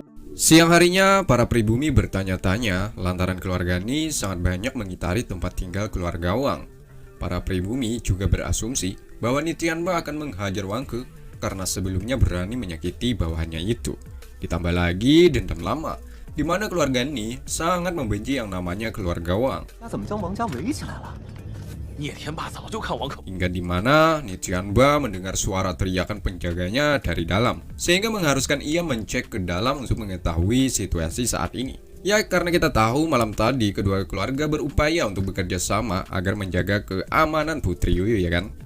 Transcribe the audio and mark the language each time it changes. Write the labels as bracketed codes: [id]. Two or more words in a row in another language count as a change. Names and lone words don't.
[id] Siang harinya, para pribumi bertanya-tanya lantaran keluarga Ni sangat banyak mengitari tempat tinggal keluarga Wang. Para pribumi juga berasumsi bahwa Ni Tianba akan menghajar Wang He karena sebelumnya berani menyakiti bawahannya itu. Ditambah lagi dendam lama, di mana keluarga Ni sangat membenci yang namanya keluarga Wang. [zh] 那怎么将王家围起来了？聂天霸早就看王可， [id] Hingga di mana Ni Tianba mendengar suara teriakan penjaganya dari dalam, sehingga mengharuskan ia mencek ke dalam untuk mengetahui situasi saat ini. Ya karena kita tahu malam tadi kedua keluarga berupaya untuk bekerja sama agar menjaga keamanan Putri Yuyu ya kan.